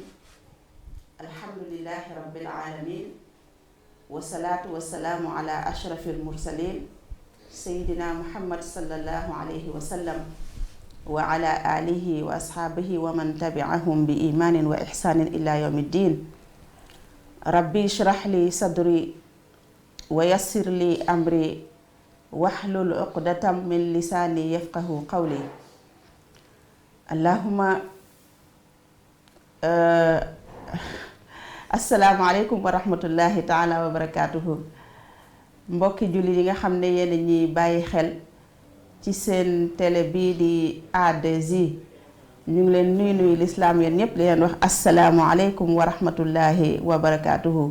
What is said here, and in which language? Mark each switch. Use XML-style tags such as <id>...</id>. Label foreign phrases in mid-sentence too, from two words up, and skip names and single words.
<ar>الحمد لله رب العالمين والصلاة والسلام على أشرف المرسلين سيدنا محمد صلى الله عليه وسلم وعلى آله وأصحابه ومن تبعهم بإيمان وإحسان إلى يوم الدين. ربي اشرح لي صدري ويسر لي أمري واحلل عقدة من لساني يفقه قولي. اللهم السلام عليكم ورحمة الله تعالى وبركاته.</ar> <wo>mbokki julli yi nga xam ne yéen ñi bàyyi xel ci seen télé bii di A2I ñu ngi leen nuyu lislaam yéen ñëpp di leen wax</wo> <ar>السلام عليكم ورحمة الله وبركاته.</ar>